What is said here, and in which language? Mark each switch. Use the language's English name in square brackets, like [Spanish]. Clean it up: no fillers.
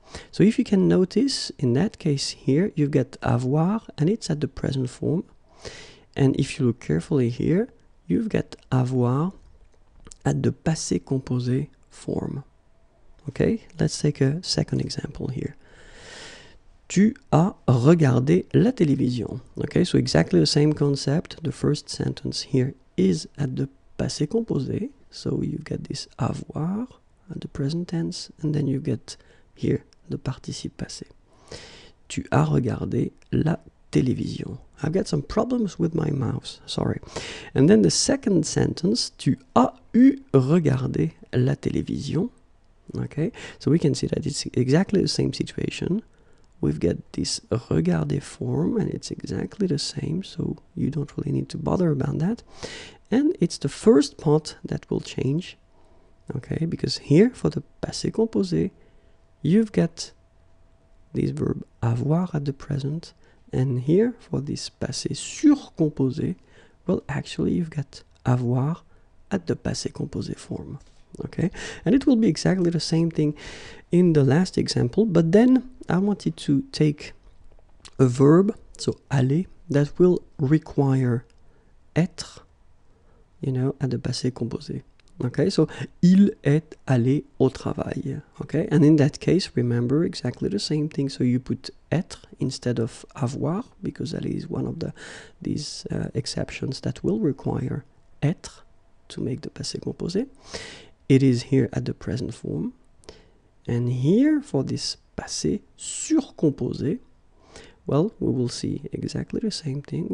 [English] So if you can notice, in that case here, you get avoir, and it's at the present form. And if you look carefully here, you've got avoir at the passé composé form. Okay, let's take a second example here. [French] Tu as regardé la télévision. [English] Okay, so exactly the same concept. The first sentence here is at the passé composé. So you get this avoir at the present tense, and then you get here the participe passé. [French] Tu as regardé la télévision. [English] I've got some problems with my mouse, sorry. And then the second sentence, [French] tu as eu regardé la télévision. [English] Okay, so we can see that it's exactly the same situation. We've got this regarder form, and it's exactly the same, so you don't really need to bother about that. And it's the first part that will change, okay, because here for the passé composé, you've got this verb avoir at the present, and here for this passé surcomposé, well, actually you've got avoir at the passé composé form. Okay, and it will be exactly the same thing in the last example, but then I wanted to take a verb, so aller, that will require être, you know, at the passé composé. Okay, so [French] il est allé au travail. [English] Okay, and in that case, remember exactly the same thing. So you put être instead of avoir, because aller is one of these exceptions that will require être to make the passé composé. It is here at the present form. And here for this passé surcomposé, well, we will see exactly the same thing.